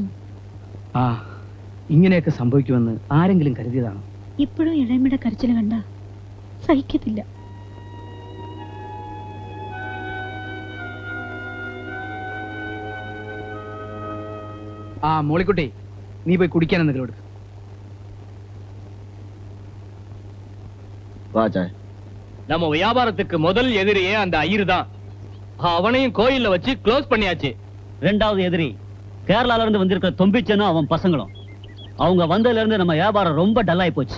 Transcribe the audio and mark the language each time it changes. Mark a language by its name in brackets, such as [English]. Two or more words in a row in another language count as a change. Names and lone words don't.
[Malayalam] ആ ഇങ്ങനെയൊക്കെ സംഭവിക്കുമെന്ന് ആരെങ്കിലും കരുതിയതാണ്? ഇപ്പോഴും ഇളയമ്മയുടെ കരച്ചിൽ കണ്ട സഹിക്കത്തില്ല. ആ മോളിക്കുട്ടി, നീ പോയി കുടിക്കാൻ എന്തെങ്കിലും എടുക്കും. [Tamil] நம்ம வியாபாரத்துக்கு முதல் எதிரியே அந்த ஐயர் தான். அவனையும் கோயில்ல வச்சு க்ளோஸ் பண்ணியாச்சு. 2வது எதிரி கேரளால இருந்து வந்திருக்கிற தொம்பிச்சனும் அவன் பசங்களும். அவங்க வந்ததுல இருந்து நம்ம வியாபாரம் ரொம்ப டல்லாயி போச்சு.